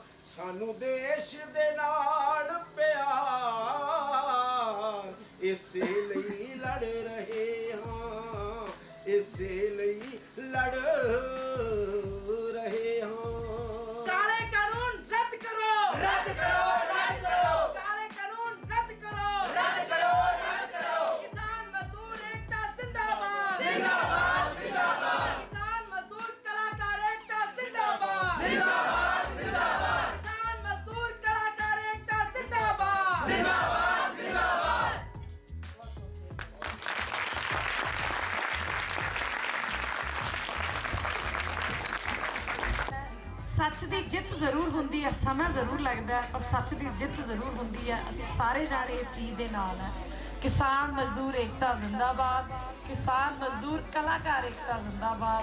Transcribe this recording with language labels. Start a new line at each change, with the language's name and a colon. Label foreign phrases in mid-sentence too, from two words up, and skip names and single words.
Punjabi: ਸਾਨੂੰ ਦੇਸ਼ ਦੇ ਨਾਲ ਪਿਆਰ, ਇਸੇ ਲਈ ਲੜ ਰਹੇ ਹਾਂ, ਇਸੇ ਲਈ ਲੜ ਰਹੇ ਹਾਂ। ਕਾਲੇ ਕਾਨੂੰਨ ਰੱਦ ਕਰੋ, ਰੱਦ ਕਰੋ, ਰੱਦ ਕਰੋ, ਕਾਲੇ ਕਾਨੂੰਨ ਰੱਦ ਕਰੋ, ਰੱਦ ਕਰੋ, ਰੱਦ ਕਰੋ।
Hindi: किसान मजदूर एकता जिंदाबाद, जिंदाबाद, जिंदाबाद, किसान मजदूर कलाकार एकता जिंदाबाद, जिंदाबाद, जिंदाबाद, किसान मजदूर कलाकार एकता जिंदाबाद, जिंदाबाद, जिंदाबाद।
Punjabi: ਸੱਚ ਦੀ ਜਿੱਤ ਜ਼ਰੂਰ ਹੁੰਦੀ ਹੈ, ਸਮਾਂ ਜ਼ਰੂਰ ਲੱਗਦਾ ਹੈ, ਪਰ ਸੱਚ ਦੀ ਜਿੱਤ ਜ਼ਰੂਰ ਹੁੰਦੀ ਹੈ। ਅਸੀਂ ਸਾਰੇ ਜਾਣੇ ਇਸ ਚੀਜ਼ ਦੇ ਨਾਲ ਹੈ। ਕਿਸਾਨ ਮਜ਼ਦੂਰ ਏਕਤਾ ਜ਼ਿੰਦਾਬਾਦ, ਕਿਸਾਨ ਮਜ਼ਦੂਰ ਕਲਾਕਾਰ ਏਕਤਾ ਜ਼ਿੰਦਾਬਾਦ।